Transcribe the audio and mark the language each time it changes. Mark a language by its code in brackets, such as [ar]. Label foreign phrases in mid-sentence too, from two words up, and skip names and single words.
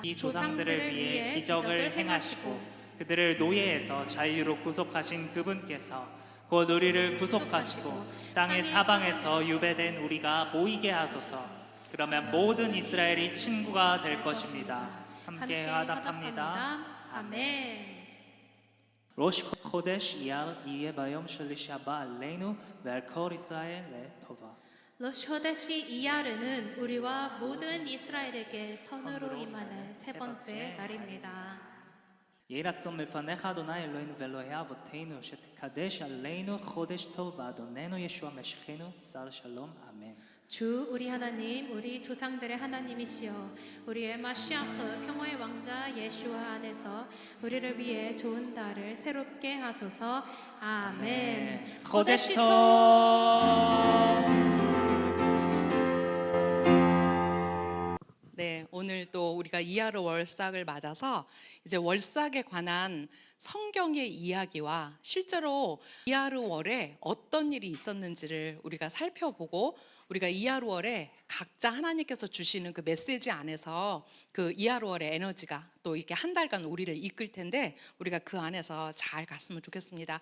[ko] 이 조상들을 위해 기적을 행하시고 그들을 노예에서 자유로 구속하신 그분께서 곧 우리를 구속하시고 땅의 사방에서 유배된 우리가 모이게 하소서. 그러면 모든 이스라엘이 친구가 될 것입니다. 함께 화답합니다. 아멘. [he] ראש חודש אייר יהיה ביום שלישי הבא עלינו ועל כל ישראל לטובה. [ko] 로쇼데시 이야르는 우리와 모든 이스라엘에게 선으로 임하는 세 번째 날입니다. [he] יהי רצון מלפניך אדוני אלוהינו ואלוהי אבותינו שתקדש עלינו חודש טוב באדוננו ישוע משיחנו שר שלום אמן. [ko] 주 우리 하나님, 우리 조상들의 하나님이시여, 우리의 마시아흐 평화의 왕자 예수와 안에서 우리를 위해 좋은 달을 새롭게 하소서. 아멘. [he] חודש טוב. [ko] 네, 오늘 또 우리가 이하르 월삭을 맞아서 이제 월삭에 관한 성경의 이야기와 실제로 이하르 월에 어떤 일이 있었는지를 우리가 살펴보고, 우리가 이하르 월에 각자 하나님께서 주시는 그 메시지 안에서 그 이하르 월의 에너지가 또 이렇게 한 달간 우리를 이끌 텐데 우리가 그 안에서 잘 갔으면 좋겠습니다.